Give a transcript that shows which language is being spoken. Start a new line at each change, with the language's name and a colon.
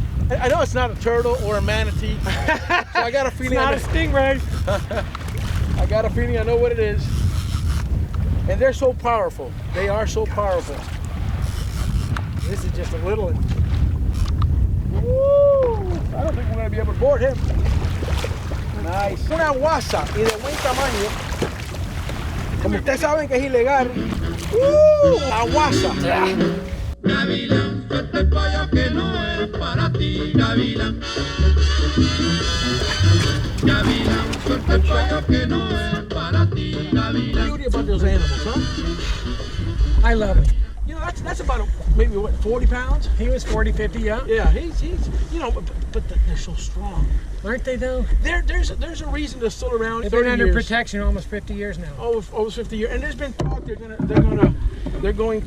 English: I know it's not a turtle or a manatee, so I got a feeling. It's not a stingray. I got a feeling I know what it is. And they're so powerful. They are so powerful. This is just a little one. Woo! I don't think we're gonna be able to board him. Nice.
Spanish: Una guasa y de buen tamaño. Como ustedes saben que es ilegal. La guasa. Gavilán, suelta el payo que no es para ti, Gavilán. Gavilán, suelta el payo que no es para ti, Gavilán.
English: Beauty about those animals, huh? I love it. You know, that's about maybe what, 40 pounds? He was 40, 50, yeah. Yeah, he's you know, but they're so strong. Aren't they though? There's a reason they're still around. They've been under protection almost 50 years now. Almost 50 years, and there's been talk they're going to